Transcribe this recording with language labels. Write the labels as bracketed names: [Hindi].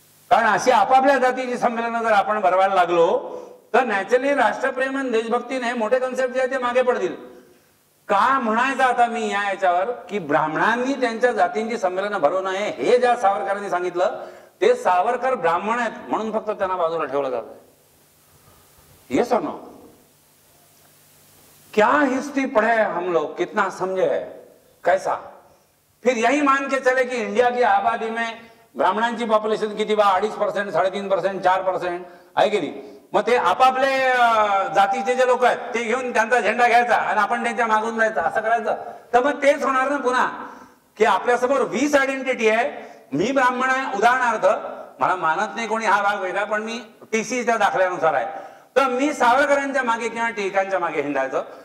[Marathi] कारण अशी आपापल्या जातीची संमेलनं जर आपण भरवायला लागलो तर नॅचरली राष्ट्रप्रेम आणि देशभक्तीने हे मोठे कन्सेप्ट जे आहे ते मागे पडतील. का म्हणायचं आता मी याच्यावर की ब्राह्मणांनी त्यांच्या जातींची संमेलनं भरवू नये हे ज्या सावरकरांनी सांगितलं ते सावरकर ब्राह्मण आहेत म्हणून फक्त त्यांना बाजूला ठेवलं जातं. [Hindi] येस और नो? क्या हिस्ट्री पढ़े हम लोग, कितना समझे है, कैसा? फिर यही मान के चले कि इंडिया की आबादी में [Marathi] ब्राह्मणांची पॉप्युलेशन किती बा 2.5%, 3.5%, 4% आहे की नाही. मग ते आपापले जातीचे जे लोक आहेत ते घेऊन त्यांचा झेंडा घ्यायचा आणि आपण त्यांच्या मागून जायचं, असं करायचं तर मग तेच होणार ना पुन्हा की आपल्यासमोर 20 आयडेंटिटी आहे. मी ब्राह्मण आहे उदाहरणार्थ, मला मानत नाही कोणी हा भाग वेगळा, पण मी टीसीच्या दाखल्यानुसार आहे, तर मी सावरकरांच्या मागे किंवा टिळकांच्या मागे हिंडायचं.